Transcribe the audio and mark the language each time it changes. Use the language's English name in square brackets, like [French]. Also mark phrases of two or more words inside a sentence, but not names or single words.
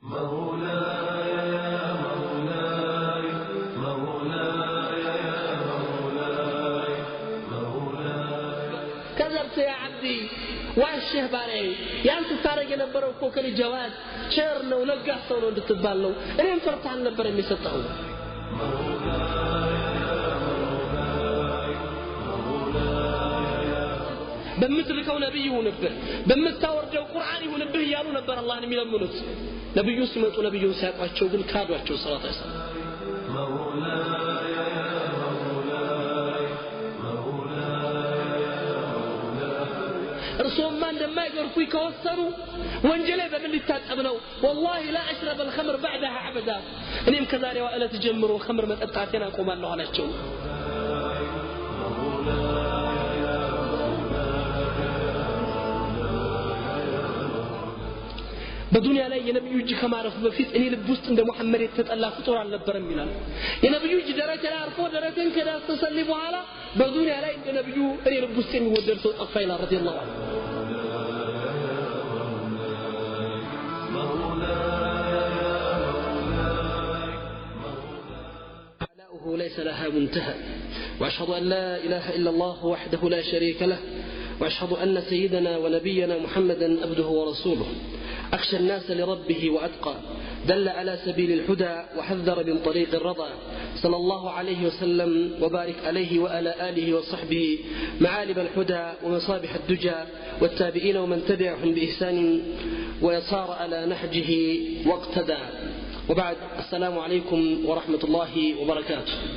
[Arabic] كذبت يا عبدي [Amharic] ዋሽህ ባሪያዬ ያንተ ታረግ የነበረው እኮ ከኔ ጀዋድ ቸር ነው ለጋስ ሰው ነው እንድትባል ነው እኔም ፈርተህ አልነበር የሚሰጠው በምትልከው ነብይ ይሁንብህ በምታወርደው ቁርአን ይሁንብህ እያሉ ነበር አላህን የሚለምኑት ነብዩ ሲመጡ ነብዩን ሲያቋቸው ግን ካዷቸው ሰላቱ አይሰለም እርሱም እንደማይገርፉ ይከወሰሩ ወንጀሌ በምን ሊታጠብ ነው [Arabic] والله لا اشرب الخمر بعدها ابدا [Amharic] እኔም ከዛሬዋ እለት ጀምሮ ኸምር መጠጣቴን አቆማለሁ አላቸው በዱንያ ላይ የነብዩ እጅ ከማረፍ በፊት እኔ ልብ ውስጥ እንደ መሐመድ የተጠላ ፍጡር አልነበረም ይላል የነብዩ እጅ ደረጃ ላይ አርፎ ደረጃን ከዳሰሰልኝ በኋላ በዱንያ ላይ እንደ ነብዩ እኔ ልብ ውስጥ የሚወደድ ሰው ጠፋ ይላል [Arabic] رضي الله عنه ليس لها منتهى وأشهد أن لا إله إلا الله وحده لا شريك له وأشهد أن سيدنا ونبينا محمدا عبده ورسوله أخشى الناس لربه وأتقى دل على سبيل الهدى وحذر من طريق الرضا صلى الله عليه وسلم وبارك عليه وعلى آله وصحبه معالم الهدى ومصابيح الدجى والتابعين ومن تبعهم بإحسان ويصار على نهجه واقتدى وبعد السلام عليكم ورحمة الله وبركاته